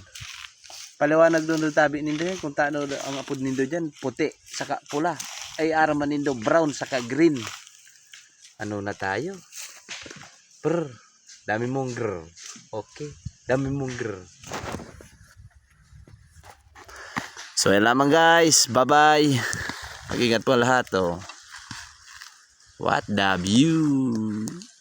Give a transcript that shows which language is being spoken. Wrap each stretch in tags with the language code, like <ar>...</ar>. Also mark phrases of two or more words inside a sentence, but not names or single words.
<bik>Paliwanag doon tabi nindo yan kung taano ang apod nindo diyan, puti saka pula. Ay aram man nindo brown saka green.</bik> <tl>Ano na tayo? Dami mong grr. Okay. Dami mong grr. So yan lamang guys. Bye-bye. Mag-ingat po lahat. Oh.</tl> <en>What the view?</en>